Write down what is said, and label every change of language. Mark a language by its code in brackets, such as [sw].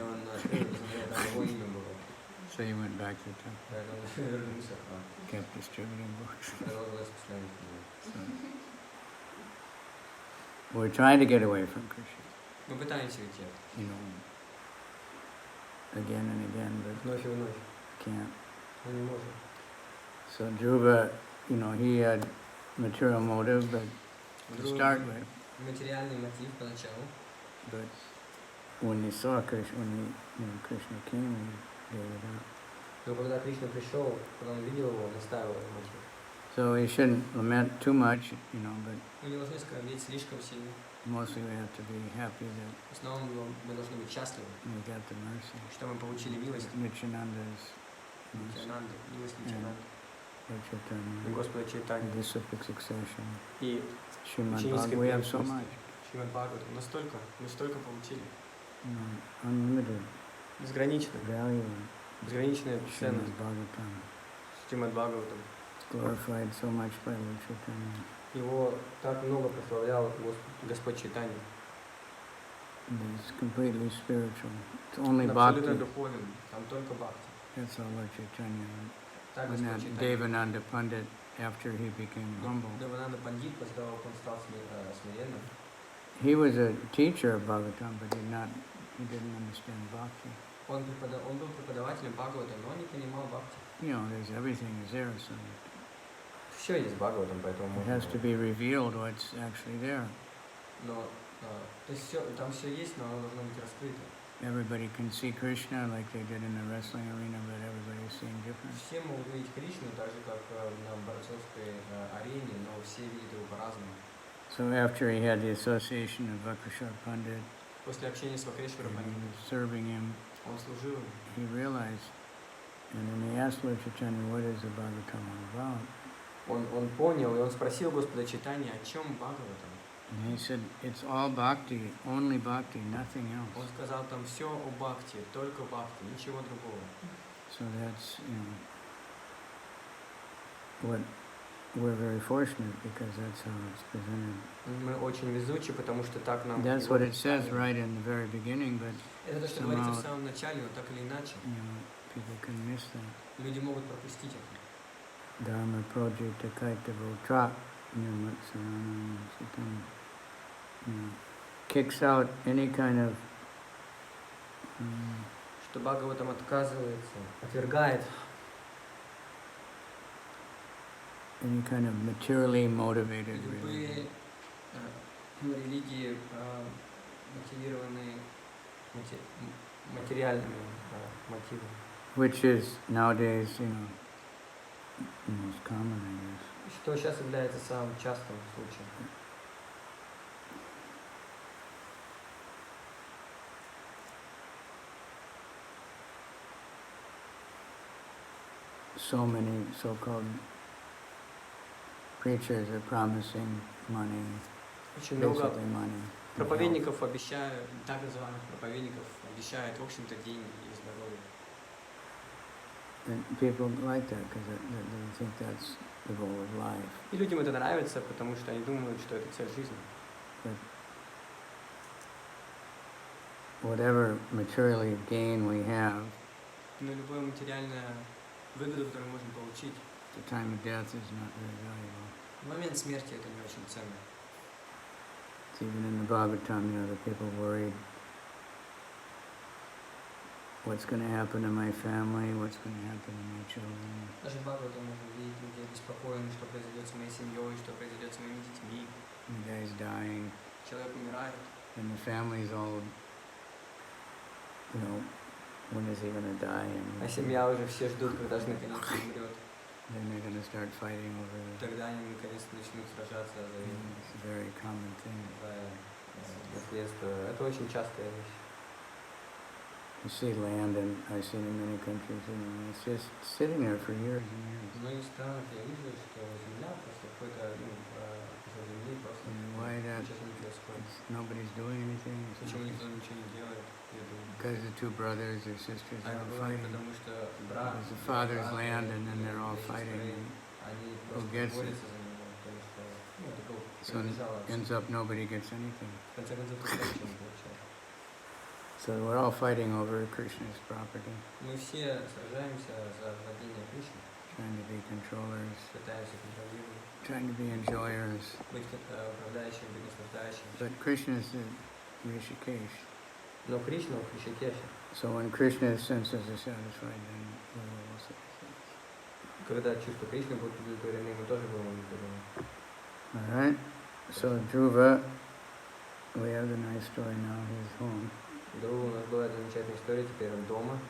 [ru] он открыл, посмотрел, там его имя было. [en] So he went back to the temple, [ru] Поэтому он вернулся, [en] kept distributing books. [ru] продолжил распространять книгу. [en] So we're trying to get away from Krishna, [ru] Мы пытаемся уйти от [en] you know, again and again, but [ru] вновь и вновь. [en] can't. [ru] Мы не можем. [en] So Dhruva, you know, he had material motive, but to start with, [ru] Материальный мотив поначалу. [en] but when he saw Krishna, Krishna came, he gave it up. [ru] Но когда Кришна пришел, когда он видел его, он оставил его мотив. [en] So we shouldn't lament too much, you know, but [ru] Мы не должны скорбеть слишком сильно. [en] mostly we have to be happy that [ru] В основном мы должны быть счастливы, [en] we got the mercy. [ru] что мы получили милость. [en] Nityananda's [ru] Нитянанды, милость Нитянанды, [en] Lord [ru] и [en] Chaitanya, [ru] Господа Чайтани, [en] in disciplic succession. [ru] и [en] Srimad [ru] ученической [en] Bhagavatam, we have so [ru] преемственности. [en] much. [ru] Шримад Бхагаватам. Мы столько получили. [en] Unlimited [ru] Безграничную, [en] value. [ru] безграничная [en] Srimad [ru] ценность. [en] Bhagavatam. [ru] Шримад Бхагаватам. [en] It's glorified so much by Lord Chaitanya. [ru] Его так много прославлял Господь Чайтани. [en] It's completely spiritual. It's only [ru] Он абсолютно [en] bhakti. [ru] духовен, там только бхакти. [en] That's all Lord Chaitanya. [ru] Так [en] When [ru] Господь [en] that [ru] Чайтани. [en] Devananda Pandit, after he became humble, [ru] Девананда Пандит, после того, как он стал смиренным, [en] he was a teacher of Bhagavatam, but he didn't understand bhakti. [ru] он был преподавателем Бхагавата, но он не понимал бхакти. [en] There's everything is there, so [ru] Все есть Бхагаватам, поэтому [en] it [ru] можно... [en] has to be revealed what's actually there. [ru] Но, то есть все, там все есть, но оно должно быть раскрыто. [en] Everybody can see Krishna like they did in the wrestling arena, but everybody's seeing different. [ru] Все могут видеть Кришну, так же, как на борцовской арене, но все видят его по-разному. [en] So after he had the association of Vakrashar Pandit, [ru] После общения с Вакрешваром [en] and he was serving him, [ru] он служил ему. [en] he realized, and then he asked Lord Chaitanya, what is the Bhagavatam all about? [ru] Он понял, и он спросил Господа Чайтани, о чем Бхагаватам. [en] And he said, it's all bhakti, only bhakti, nothing [ru] Он [en] else. [ru] сказал там все о бхакти, только бхакти, ничего другого. [en] So that's, what we're very fortunate because that's how it's presented. [ru] Мы очень везучи, потому что так нам... [en] That's [ru] его [en] what it says [ru] представили. [en] right in the very beginning, but [ru] Это то, что говорится в самом начале, но так или иначе, [en] people can miss that. [ru] люди могут пропустить это. [sa] Dharma projita kaitavo tra nirmatsanam sitam. [en] Kicks out any kind of [ru] Что Бхагаватам отказывается, отвергает [en] any kind of materially motivated [ru] любые [en] religion. [ru] религии, мотивированные материальными мотивами. [en] Which is nowadays, the most common, I guess. [ru] Что сейчас является самым частым случаем. [en] So many so-called preachers are promising money, [ru] Очень много [en] basically money. [ru] проповедников обещают, так называемых проповедников обещают, в общем-то, деньги и здоровье. [en] And people like that because they think that's the goal of life. [ru] И людям это нравится, потому что они думают, что это цель жизни. [en] Whatever materially gain we have, [ru] Но любая материальная выгода, которую мы можем получить, [en] at the time of death is not very valuable. [ru] в момент смерти это не очень ценно. [en] It's even in the Bhagavatam, the people worried, what's going to happen to my family, what's going to happen to my children. [ru] Даже в Бхагаватам можно видеть людей беспокоены, что произойдет с моей семьей, что произойдет с моими детьми. [en] The guy's dying, [ru] Человек умирает, [en] and the family's all, when is he going to die? [ru] а [en] And [ru] семья уже все ждут, когда же наконец умрет. [en] then they're going to start fighting over it. [ru] Тогда они наконец-то начнут сражаться за [en] It's a very common thing. [ru] наследство. Это очень частая вещь. [en] You see land, and I've seen in many countries, it's just sitting there for years and [ru] В [en] years. [ru] многих странах я вижу, что земля просто какой-то, кусок земли просто [en] Why that? [ru] ничего не происходит. [en] Nobody's doing anything. It's [ru] Почему [en] not- [ru] никто ничего не делает? Я думаю, [en] Because the two brothers or sisters [ru] а [en] are [ru] это [en] all [ru] бывает [en] fighting. [ru] потому, что брат, [en] It's the father's [ru] брат, [en] land, and then they're all [ru] и [en] fighting. [ru] сестры, [en] And [ru] они [en] who [ru] просто [en] gets it? [ru] борются за него, потому что это [en] So it ends up nobody gets anything. [ru] в конце концов никто ничего не получает. [en] So we're all fighting over Krishna's property, [ru] Мы все сражаемся за владение Кришной, [en] trying to be controllers, [ru] пытаемся контролировать, [en] trying to be enjoyers. [ru] быть управляющим, быть наслаждающим. [en] But Krishna is in Rishikesh. [ru] Но Кришна в Ришикеше. [en] So when Krishna's senses are satisfied, then we're all satisfied. [ru] Когда чувства Кришны будут удовлетворены, мы тоже будем удовлетворены. [en] All right. So Dhruva, we have the nice story now. He's home, [ru] Другу у нас была замечательная история, теперь он дома,